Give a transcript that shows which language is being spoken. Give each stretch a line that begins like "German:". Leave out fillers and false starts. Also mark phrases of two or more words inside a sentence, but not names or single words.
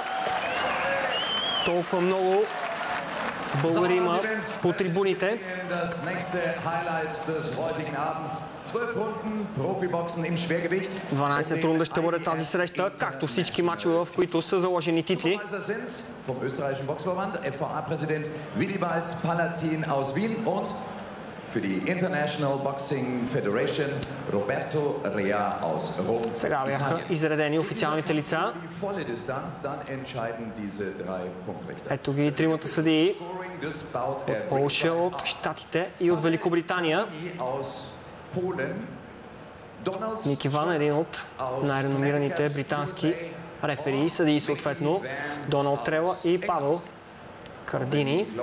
Bulgarian: Толкова много българи има по трибуните. 12 рунда ще бъде тази среща, както всички мачове, в които са заложени титли.
German: Für die International Boxing Federation, Roberto Rea aus Rom.
Bulgarian: Сега бяха изредени официалните лица. Ето ги тримата съдии от Полша, от Щатите и от Великобритания. Ник Иван, един от най-реномираните британски рефери, съдии съответно Доналд Трела и Павел Кардини.